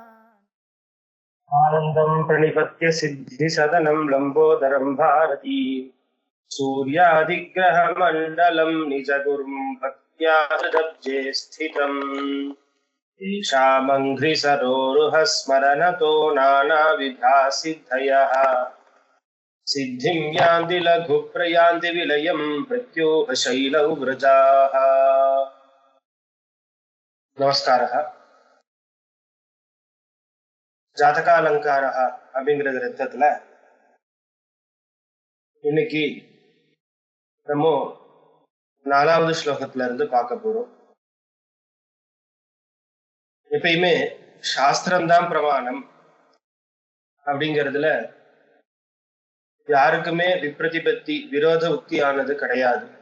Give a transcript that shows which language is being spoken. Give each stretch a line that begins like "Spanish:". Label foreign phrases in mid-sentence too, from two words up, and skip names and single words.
Sanskrit: आनन्दं प्रणिपत्य सिद्धिसदनं लम्बोदरं भारती सूर्यादिग्रहमण्डलं निजगुरुं भक्त्या हृदब्जे स्थितम् तेषामङ्घ्रिसरोरुहः स्मरनतो नानाविधा सिद्धयः सिद्धिं यान्ति लघुप्रयान्ति विलयं प्रत्योहशैलौ व्रजाः। नमस्कारः।
Tamil: ஜாதகாலங்காரா அப்படிங்கிற கிரந்தத்துல இன்னைக்கு நம்ம 4வது ஸ்லோகத்துல இருந்து பார்க்க போறோம். எப்பயுமே சாஸ்திரம்தான் பிரமாணம் அப்படிங்கிறதுல யாருக்குமே விப்ரதிபத்தி விரோத உக்தியானது கிடையாது.